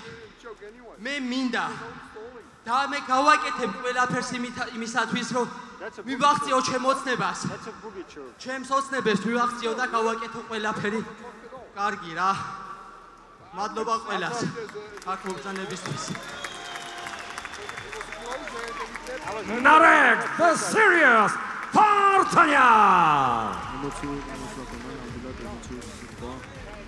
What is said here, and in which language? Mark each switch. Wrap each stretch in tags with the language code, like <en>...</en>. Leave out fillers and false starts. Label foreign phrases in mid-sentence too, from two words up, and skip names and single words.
<ka>მე მინდა და მე გავაკეთებ ყველაფერს იმისათვის, რომ მივაღწიო ჩემ ოცნებას. ჩემს ოცნებებს მივაღწიო და გავაკეთო ყველაფერი კარგი რა. მადლობა ყველას აქ მობრძანებისთვის.</ka> <en>Narek, the serious Vardanyan.</en> <ka>ემოციური გამოსვლა ქონა, ნამდვილად ემოციური სიტყვა.</ka>